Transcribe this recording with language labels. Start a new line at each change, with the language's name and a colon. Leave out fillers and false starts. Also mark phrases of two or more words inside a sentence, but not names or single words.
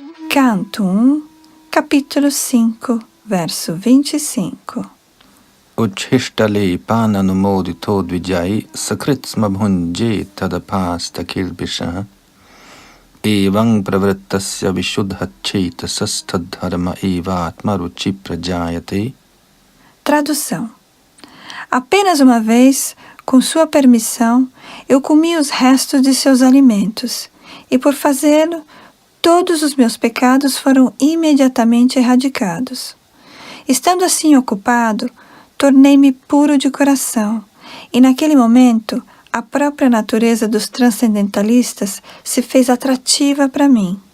Portuguese: Canto 1, capítulo 5, verso 25.
Sanskrit: उच्छिष्टलेपाननुमोदितो द्विजैः सकृत्स्म भुञ्जे तदपास्त किल्बिषः एवं प्रवृत्तस्य विशुद्धचेतसस्तद्धर्म एवात्म रुचिः प्रजायते.
Portuguese: Tradução. Apenas uma vez, com sua permissão, eu comi os restos de seus alimentos, e por fazê-lo, todos os meus pecados foram imediatamente erradicados. Estando assim ocupado, tornei-me puro de coração, e naquele momento, a própria natureza dos transcendentalistas se fez atrativa para mim.